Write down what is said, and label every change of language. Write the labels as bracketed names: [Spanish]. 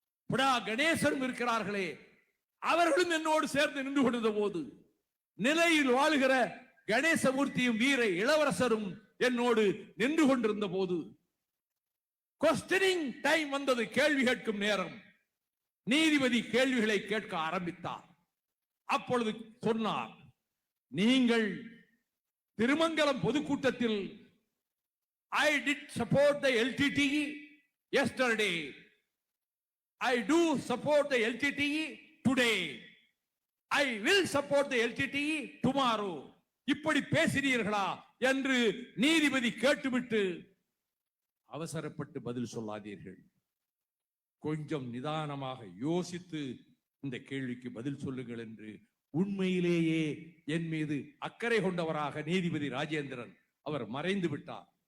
[Tamil] புடா கணேசனும் இருக்கிறார்களே, அவர்களும் என்னோடு சேர்ந்து நின்று கொண்டிருந்த போது, நிலையில் வாழுகிற கணேசமூர்த்தியும் வீர இளவரசரும் என்னோடு நின்று கொண்டிருந்த போது, [English] questioning time [Tamil] வந்தது, கேள்வி கேட்கும் நேரம். நீதிபதி கேள்விகளை கேட்க ஆரம்பித்தார். அப்பொழுது சொன்னார், நீங்கள் திருமங்கலம் பொதுக்கூட்டத்தில் [English] I did support the LTTE yesterday. I do support the LTTE today. I will support the LTTE tomorrow. [Tamil] இப்படி பேசினீர்களா என்று நீதிபதி கேட்டுவிட்டு, அவசரப்பட்டு பதில் சொல்லாதீர்கள், கொஞ்சம் நிதானமாக யோசித்து இந்த கேள்விக்கு பதில் சொல்லுங்கள் என்று உண்மையிலேயே என் மீது அக்கறை கொண்டவராக நீதிபதி ராஜேந்திரன் அவர் மறைந்து விட்டார்.